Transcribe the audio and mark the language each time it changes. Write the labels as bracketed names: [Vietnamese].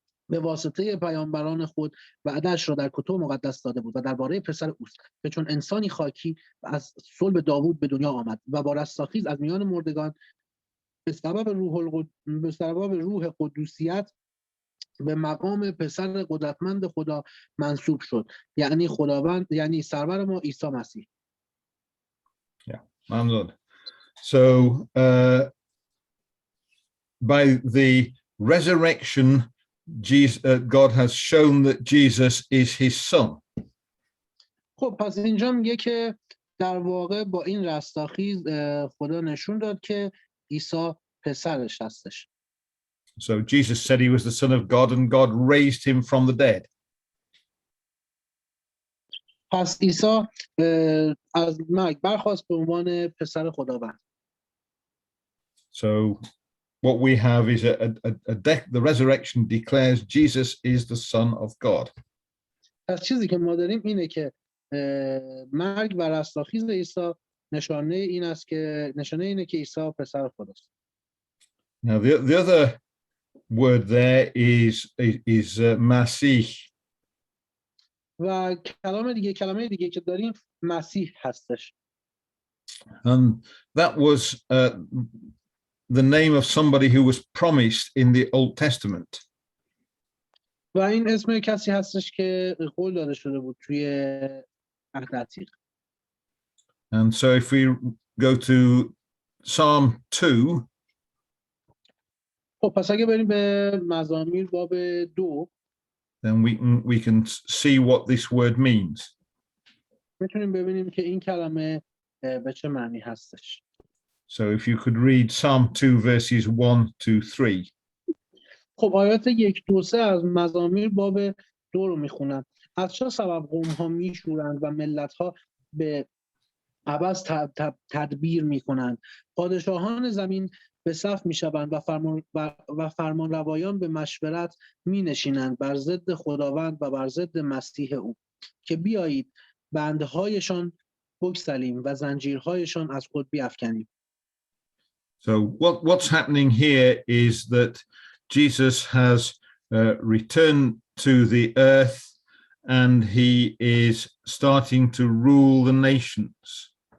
[Persian] به واسطه پیامبران خود وعده‌اش را در کتب مقدس داده بود و درباره پسر اوست که چون انسانی خاکی از صلب داوود به دنیا آمد و با رستاخیز از میان مردگان به سبب روح قدوسیت به مقام پسر قدرتمند خدا منصوب شد، یعنی خداوند، یعنی سرور ما عیسی مسیح. [English] Yeah, I'm good. So by the resurrection, God has shown that Jesus is his son. [Persian] خب پس اینجا میگه که در واقع با این رستاخیز خدا نشون داد که عیسی پسرش هستش. [English] So Jesus said he was the son of God and God raised him from the dead. [Persian] پس عیسی از مرگ برخاست به عنوان پسر خداوند. [English] So what we have is the resurrection declares Jesus is the son of God. [Persian] پس چیزی که ما داریم اینه که مرگ و رستاخیز عیسی نشانه اینه که عیسی پسر خداست. [English] Now the other word there is مسیح. [Persian] و کلمه دیگه که داریم مسیح هستش. [English] And that was the name of somebody who was promised in the Old Testament. [Persian] و این اسم کسی هستش که قول داده شده بود توی عهد عتیق. [English] And so if we go to Psalm 2, [Persian] خب پس اگه بریم به مزامیر باب 2 [English] then we can see what this word means. [Persian] میتونیم ببینیم که این کلمه به چه معنی هستش. [English] So if you could read Psalm 2 verses 1 to 3. [Persian] خب آیات 1 2 3 از مزامیر باب 2 رو میخونم. از چه سبب قوم ها میشورند و ملت ها به عبث تدبیر میکنند؟ پادشاهان زمین به صف میشوند و فرمان روایان به مشورت مینشینند بر ضد خداوند و بر ضد مسیح او، که بیایید بندهایشان بگسلیم و زنجیرهایشان از خود بیفکنیم. [English] So what's happening here is that Jesus has returned to the earth and he is starting to rule the nations.